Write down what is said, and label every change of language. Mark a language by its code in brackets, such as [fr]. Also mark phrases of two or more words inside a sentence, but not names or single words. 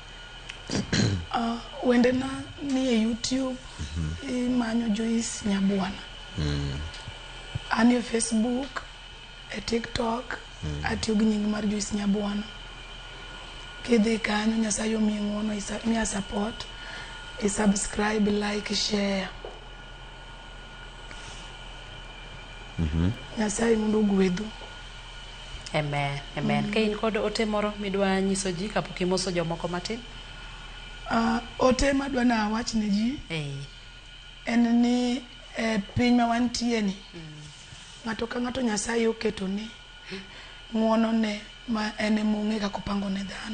[luo] wendena ni e YouTube imanyo Joyce Nyabwana ani e Facebook e TikTok atiyo gi nying mar Joyce Nyabwana kidhi kanyo Nyasaye omiyi ng'wono miya [en] support subscribe like share [luo] Nyasaye mondo gwedhu. Amen. Ka in kod ote moro midwa nyiso ji kapok imoso jomoko matin? Ote madwa na wach ne ji en ni piny ma wantie ni ng'ato ka ng'ato Nyasaye oketo ni ng'wono ne ma ene mong'e kaka opango ne dhano.